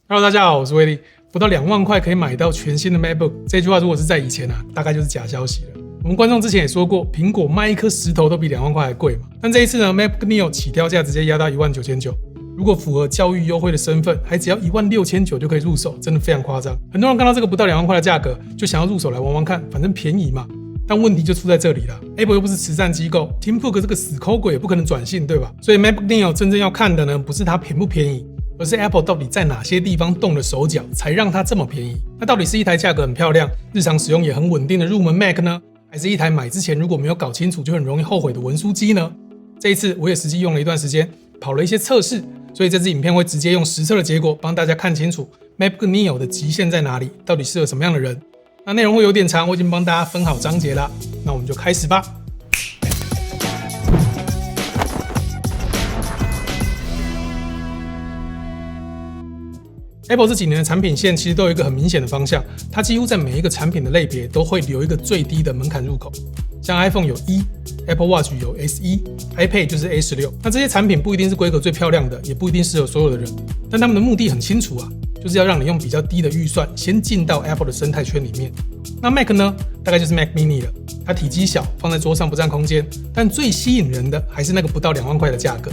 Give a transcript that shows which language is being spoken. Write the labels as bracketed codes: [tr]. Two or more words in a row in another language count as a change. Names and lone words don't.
[zh] Hello， 大家好，我是威力。不到2萬塊可以買到全新的 MacBook， 這句話如果是在以前大概就是假消息了。我們觀眾之前也說過，蘋果賣一顆石頭都比2萬塊還貴嘛。但這一次呢 ，MacBook Neo 起跳價直接壓到19900，如果符合教育優惠的身份，還只要16900就可以入手，真的非常誇張。很多人看到這個不到2萬塊的價格，就想要入手來玩玩看，反正便宜嘛。但問題就出在這裡了 ，Apple 又不是慈善機構 ，Tim Cook 這個死摳鬼也不可能轉性，對吧？所以 MacBook Neo 真正要看的呢，不是它便不便宜，而是 Apple 到底在哪些地方動了手腳，才讓它這麼便宜？那到底是一台價格很漂亮、日常使用也很穩定的入門 Mac 呢，還是一台買之前如果沒有搞清楚就很容易後悔的文書機呢？這一次我也實際用了一段時間，跑了一些測試，所以這支影片會直接用實測的結果幫大家看清楚 MacBook Neo 的極限在哪裡，到底適合什麼樣的人。那內容會有點長，我已經幫大家分好章節了，那我們就開始吧。Apple 這幾年的產品線其實都有一個很明顯的方向，它幾乎在每一個產品的類別都會留一個最低的門檻入口。像 iPhone 有1 ，Apple Watch 有 SE，iPad 就是 A16。那這些產品不一定是規格最漂亮的，也不一定適合所有的人，但他們的目的很清楚啊，就是要讓你用比較低的預算先進到 Apple 的生態圈裡面。那 Mac 呢，大概就是 Mac Mini 了，它體積小，放在桌上不占空間，但最吸引人的還是那個不到2萬塊的價格。